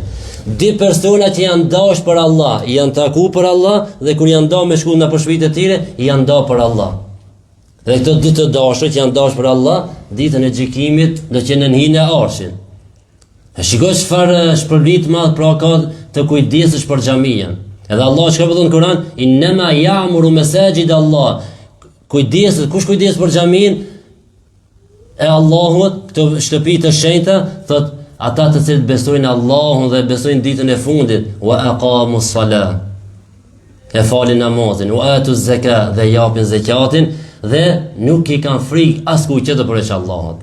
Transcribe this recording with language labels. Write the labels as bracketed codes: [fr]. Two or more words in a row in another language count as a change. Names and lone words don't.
[sq] Dy persona që janë dash për Allah, janë taku për Allah, dhe kur janë nda me shku në përshpit e tyre, janë nda për Allah. Dhe këto dy të dashur që janë dash për Allah, ditën e gjykimit do të jenë në hijen e arshit. E shikoj çfarë shpërblim të madh pra ka të kujdesesh për xhamien. Edhe Allah çka thonë në Kur'an, [ar] إنما يعمر مساجد الله. [sq] Kush kujdes për xhamin e Allahut, këto shtëpi të shenjta, thot ata të cilët besojnë Allahun dhe besojnë ditën e fundit, [ar] وأقام الصلاة. [sq] E falin namazin, [ar] وآتى الزكاة [sq] dhe japin zakatin dhe nuk i kanë frikë askujt tjetër përveç Allahut.